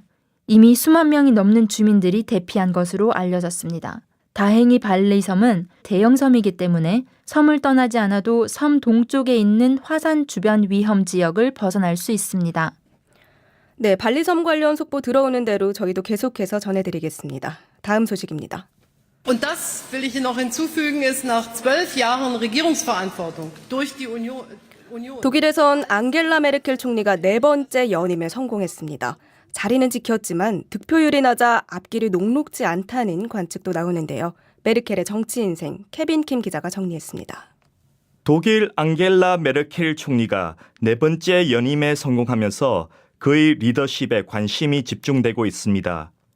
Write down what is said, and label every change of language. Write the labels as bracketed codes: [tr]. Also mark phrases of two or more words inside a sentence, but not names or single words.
[ko] 이미 수만 명이 넘는 주민들이 대피한 것으로 알려졌습니다. 다행히 발리섬은 대형 섬이기 때문에 섬을 떠나지 않아도 섬 동쪽에 있는 화산 주변 위험 지역을 벗어날 수 있습니다. 네, 발리섬 관련 속보 들어오는 대로 저희도 계속해서 전해드리겠습니다. 다음 소식입니다. [de] Und das will ich noch hinzufügen, ist nach 12 Jahren Regierungsverantwortung durch die Union. [ko] 독일에선 앙겔라 메르켈 총리가 4번째 연임에 성공했습니다. 자리는 지켰지만 득표율이 낮아 앞길이 녹록지 않다는 관측도 나오는데요. 메르켈의 정치 인생 케빈 킴 기자가 정리했습니다. 독일 앙겔라 메르켈 총리가 4번째 연임에 성공하면서 그의 리더십에 관심이 집중되고 있습니다.